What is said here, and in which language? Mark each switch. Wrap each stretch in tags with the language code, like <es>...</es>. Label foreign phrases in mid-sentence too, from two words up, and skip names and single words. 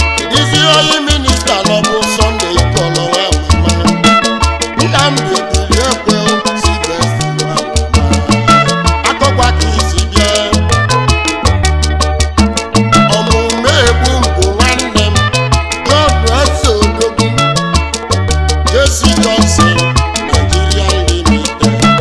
<ig>Dizzy Oyi Minister nọ bụ Sunday Ikolo nwa mama. Nnamdi Obiekwe si best nwa mama. Akọkwa ka isi bịa. Ọmụmụ egbu mbụ nwanne m,</ig> <en>God bless</en> <ig>Odogwu. J C Johnson, Nigeria Limited.</ig>